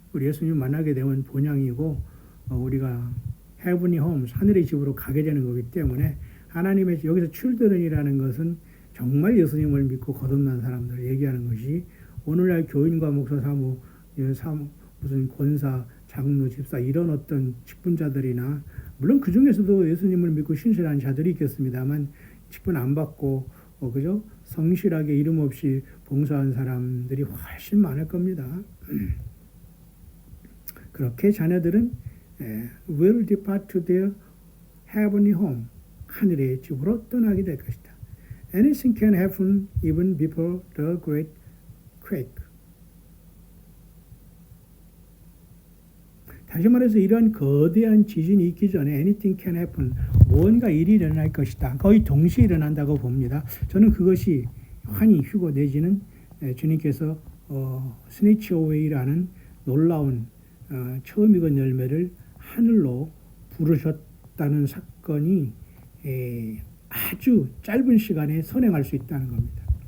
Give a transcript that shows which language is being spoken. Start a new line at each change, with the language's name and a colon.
Korean: 우리 예수님 만나게 되면 본향이고 우리가
English: heavenly homes
Korean: 하늘의 집으로 가게 되는 거기 때문에 하나님의 여기서 children이라는 것은 정말 예수님을 믿고 거듭난 사람들을 얘기하는 것이 오늘날 교인과 목사 사무 무슨 권사 장로 집사 이런 어떤 직분자들이나 물론 그 중에서도 예수님을 믿고 신실한 자들이 있겠습니다만 직분 안 받고 그죠? 성실하게 이름 없이 봉사한 사람들이 훨씬 많을 겁니다. 그렇게 자녀들은
English: will depart to their heavenly home
Korean: 하늘의 집으로 떠나게 될 것이다.
English: Anything can happen even before the great quake.
Korean: 다시 말해서 이러한 거대한 지진이 있기 전에
English: anything can happen,
Korean: 무언가 일이 일어날 것이다. 거의 동시에 일어난다고 봅니다. 저는 그것이 환희, 휴거 내지는 주님께서 스네치 어웨이라는 놀라운 처음 익은 열매를 하늘로 부르셨다는 사건이 아주 짧은 시간에 선행할 수 있다는 겁니다.